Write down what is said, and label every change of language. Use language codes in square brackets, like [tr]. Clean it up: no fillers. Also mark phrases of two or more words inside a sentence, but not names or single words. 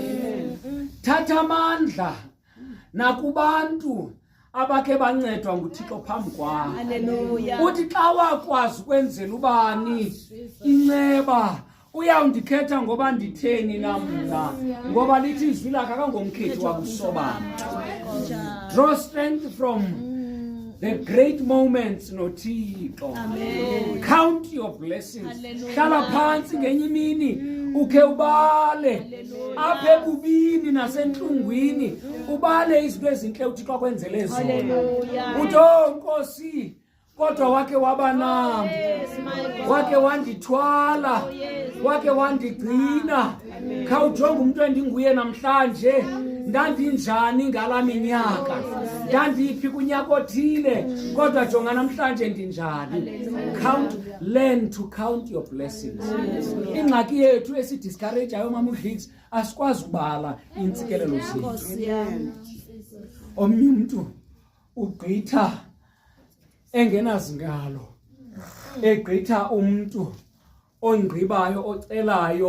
[xh] Thatha amandla nakubantu abakhe bancedwa nguThixo phambi kwakho. Uthi xa wakwazi ukwenzela ubani inceba, uyawundikhetha ngoba nditheni namna, ngoba lithi izwi lakhe akangomkhethi wakusobala. [en] Draw strength from the great moments noThixo. Count your blessings. [xh] Hlala phansi ngenye imini ukhe ubale apha ebubini nasentlungwini, ubale izinto ezintle uThixo akwenzele zona. Uthi Nkosi, kodwa wake waba nam, wake wandithwala, wake wandigcina. Khawujonga umuntu endinguye namhlanje, ndandinjani ngala minyaka, ndandiphi kunyaka othile, kodwa jonga namhlanje ndinjani. [en] Learn to count your blessings. [xh] Ingxaki yethu esidiscourageayo mama uDlix, asikwazi ubala intsikelelo zethu. Omnye umuntu ugqitha engenazingalo, egqitha umuntu ongqibayo ocelayo.